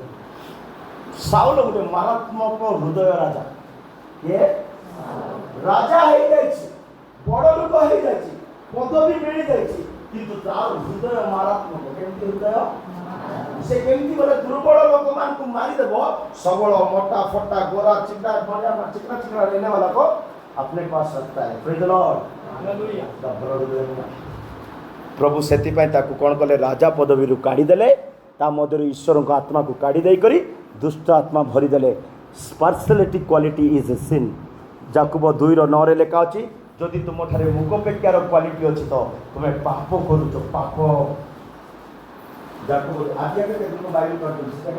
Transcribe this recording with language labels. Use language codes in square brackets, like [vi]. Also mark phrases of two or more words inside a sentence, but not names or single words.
[or] ସାଉଲ ଗୋଟେ ମାରାତ୍ମକ ହୃଦୟ ରାଜା। କିଏ? ରାଜା ହେଇଯାଇଛି, ବଡ଼ ଲୋକ ହେଇଯାଇଛି, ପଦବୀ ମିଳିଯାଇଛି, କିନ୍ତୁ ତାର ହୃଦୟ ମାରାତ୍ମକ। କେମିତି ହୃଦୟ? ସେ କେମିତି ଗଲେ ଦୁର୍ବଳ ଲୋକମାନଙ୍କୁ ମାରିଦେବ, ସବଳ ମୋଟା ଫଟା ଗୋରା ଚିକନା [hi] बढ़िया चिकना चिकना रहने वाला को अपने पास रखता है। [en] praise the Lord. [or] प्रभु ସେଥିପାଇଁ ତାକୁ କ'ଣ କଲେ? ରାଜା ପଦବୀରୁ କାଢ଼ିଦେଲେ, ତା ମଧ୍ୟରୁ ଈଶ୍ୱରଙ୍କ ଆତ୍ମାକୁ କାଢ଼ି ଦେଇକରି ଦୁଷ୍ଟ ଆତ୍ମା ଭରିଦେଲେ। [en] partiality quality is a sin. [or] ଯାକୁବ 2:9 ଲେଖା ଅଛି, ଯଦି ତୁମଠାରେ ମୁଖପେକ୍ଷାର କ୍ୱାଲିଟି ଅଛି ତ ତୁମେ ପାପ କରୁଛ। ପାପ ଯାକୁବ ଆଜି ଆଗେ ତୁମ ବାଇବେଲ ପଢ଼ୁଛି, ସେଟା